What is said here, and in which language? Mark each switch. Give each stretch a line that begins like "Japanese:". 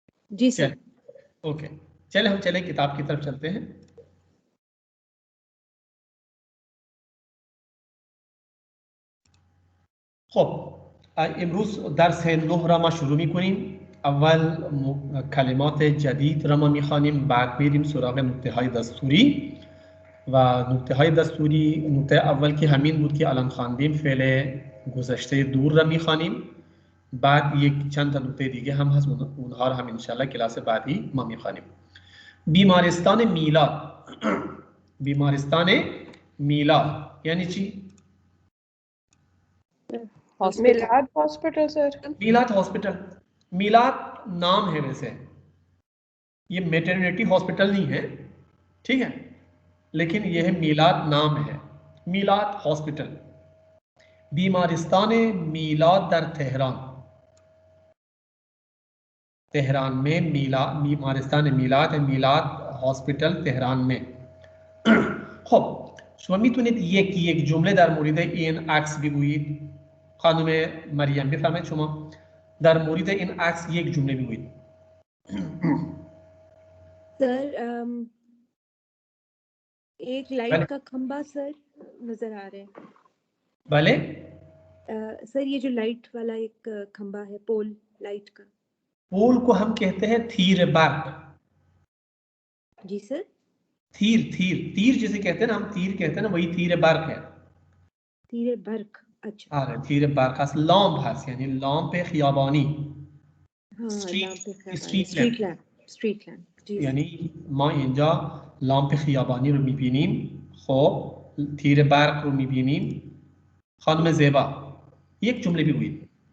Hindi: जी चल sir. Okay. चले हम चले किताब की तरफ चलते हैं।
Persian: खब इमरूज दर्स है 9 रा मा शुरू میکنیم. اول کلمات جدید را ما میخوانیم، بعد میریم سراغ نکته های دستوری و نکته های دستوری. نکته اول که همین بود که الان خواندیم، فعل گذشته دور را میخوانیم. بعد یک چند تا نکته دیگه هم هست، اونها رو هم انشالله کلاس بعدی ما میخوانیم. بیمارستان میلاد. بیمارستان میلاد یعنی چی؟
Hindi: मिलाद हॉस्पिटल सर। मीलाद हॉस्पिटल। मीलाद नाम है, वैसे ये मेटर्निटी हॉस्पिटल नहीं है, ठीक है, लेकिन यह है मीलाद नाम है, मीलाद हॉस्पिटल।
Persian: बीमारिस्तान मीलाद दर तेहरान।
Hindi: तेहरान में बीमारिस्तान मीलाद है, मीलाद हॉस्पिटल तेहरान में। खब
Persian: شما میتونید یک جمله در مورد این عکس بگویید. خانم مریم بفرمایید شما در مورد این عکس یک جمله بگویید.
Hindi: सर एक बने। लाइट का खंबा सर नजर आ रहा है।
Persian: بله
Hindi: सर ये जो लाइट वाला एक खंबा है पोल लाइट का। पोल को हम कहते हैं थीर बर्क। Ji sir. तीर जिसे कहते हैं ना, हम तीर कहते हैं ना, वही थीर बर्क है। तीर बर्क, अच्छा।
Persian: آره تیر برق از لامپ هست، یعنی لامپ خیابانی.
Hindi: स्ट्रीट लैम्प जी।
Persian: یعنی ما اینجا لامپ خیابانی رو میبینیم. خب تیر برق رو میبینیم. خانم زیبا یک جمله بگویید.